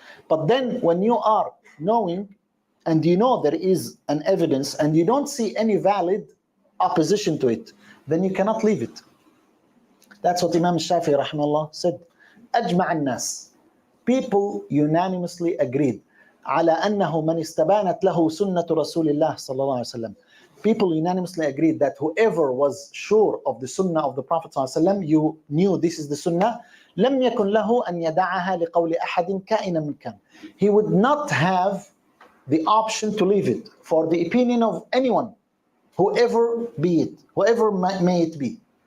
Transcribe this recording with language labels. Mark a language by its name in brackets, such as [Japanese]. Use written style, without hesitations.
[English] But then when you are knowing and you know there is an evidence and you don't see any valid opposition to it, then you cannot leave it. That's what Imam Shafi'i rahimahullah said. [Arabic] أجمع الناس. [English] People unanimously agreed. [Arabic] على أنه من استبانت له سنة رسول الله صلى الله عليه وسلم. [English] People unanimously agreed that whoever was sure of the sunnah of the Prophet ﷺ, you knew this is the sunnah, [Arabic] لم يكن له أن يدعها لقول أحد كائنا من كان. [English] He would not have the option to leave it for the opinion of anyone, whoever be it, whoever may it be.